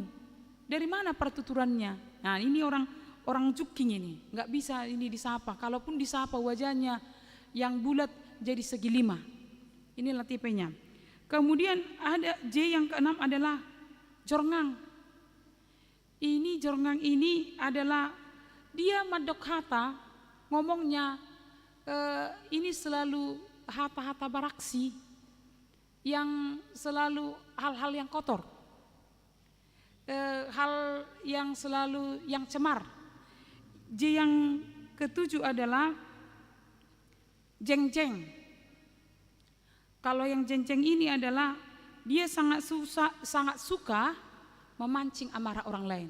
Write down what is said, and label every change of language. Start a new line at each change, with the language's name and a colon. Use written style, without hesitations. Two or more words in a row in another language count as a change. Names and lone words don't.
Indonesian: Dari mana pertuturannya?" Nah, ini orang juking ini, nggak bisa ini disapa. Kalaupun disapa wajahnya yang bulat jadi segi 5. Inilah tipenya. Kemudian ada J yang keenam adalah jorngang. Ini jorngang ini adalah dia
Batak Toba: madok hata,
Indonesian: ngomongnya ini selalu hata-hata baraksi yang selalu hal-hal yang kotor, hal yang selalu yang cemar. J yang ketujuh adalah jeng-jeng. Kalau yang jeng-jeng ini adalah dia sangat suka memancing amarah orang lain.